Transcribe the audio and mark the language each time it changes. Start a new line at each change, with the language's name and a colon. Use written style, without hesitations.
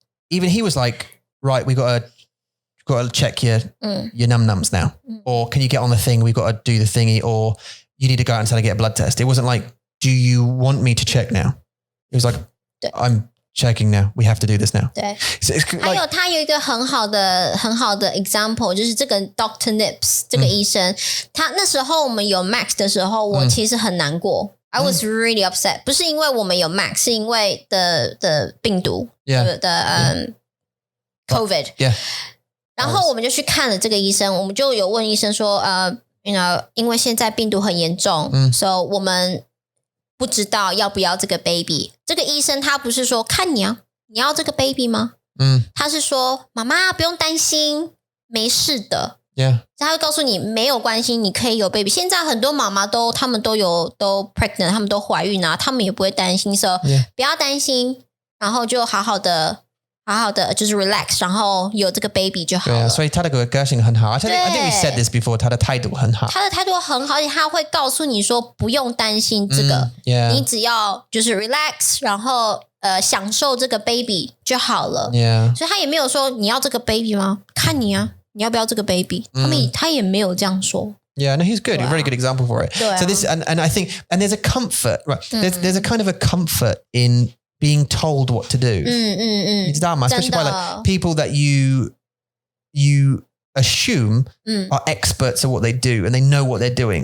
English: Even he was like, right, we got to check your num-nums now. Or can you get on the thing? We've got to do the thingy. Or you need to go out and get a blood test. It wasn't like, do you want me to check now? It was like, I'm checking now. We have to do this now.
Chinese: 对，还有他有一个很好的 example， 就是这个 Dr. Nips 这个医生，他那时候我们有 Max 的时候，我其实很难过。
English: I was really upset，
Chinese: 不是因为我们有 Max， 是因为的病毒的COVID。然后我们就去看了这个医生，我们就有问医生说you know， 因为现在病毒很严重，所以我们不知道要不要这个 baby。这个医生他不是说看你啊，你要这个 baby 吗？他是说妈妈不用担心，没事的。他会告诉你没有关系，你可以有 baby。现在很多妈妈他们都 pregnant， 他们都怀孕啊，他们也不会担心，所以不要担心，然后就好好的就是 relax， 然后有这个 baby 就好了。对啊，所以他的个性很好。
English: I think we said this before，
Chinese: 他的态度很好。他的态度很好，而且他会告诉你说不用担心这个，你只要就是 relax， 然后享受这个 baby 就好了。所以他也没有说你要这个 baby 吗？看你啊，你要不要这个 baby？他也没有这样说。
English: Yeah, no, he's good. A very good example for it. So this, and I think, and there's a comfort, right? There's a kind of a comfort in being told what to do.
Chinese: 你知道吗？
English: Especially by like people that you assume are experts at what they do and they know what they're doing.